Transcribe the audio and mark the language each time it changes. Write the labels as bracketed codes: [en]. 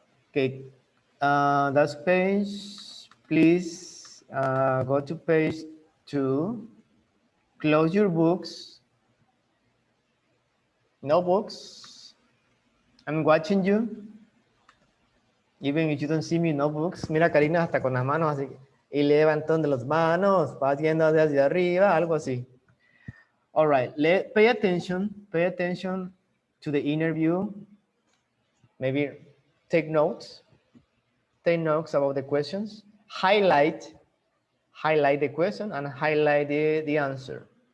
[en] Okay, that's page. Please go to page 2. Close your books. No books. I'm watching you. Even if you don't see me, no books. [es] Mira, Karina, hasta con las manos así. Y levantando las manos, haciendo hacia arriba, algo así. [en] All right, pay attention to the interview. Maybe take notes about the questions. Highlight the question and highlight the answer.